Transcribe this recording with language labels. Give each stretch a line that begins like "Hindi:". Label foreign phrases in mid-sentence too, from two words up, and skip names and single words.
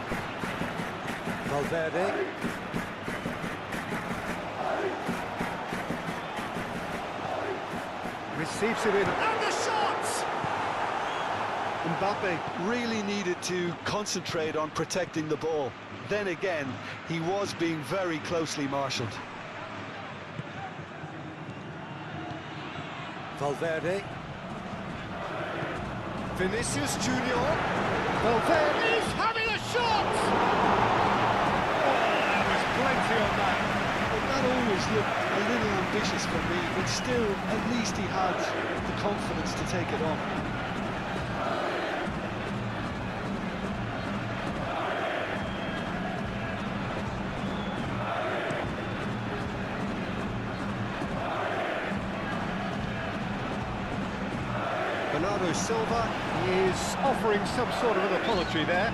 English: Valverde. Receives it in. And the shots! Mbappe really needed to concentrate on protecting the ball. Then again, he was being very closely marshalled. Valverde. Vinicius Junior. Valverde is having a shot! Oh, there was plenty on that. But that always looked a little ambitious for me, but still, at least he had the confidence to take it on. Bernardo Silva is offering some sort of an apology there.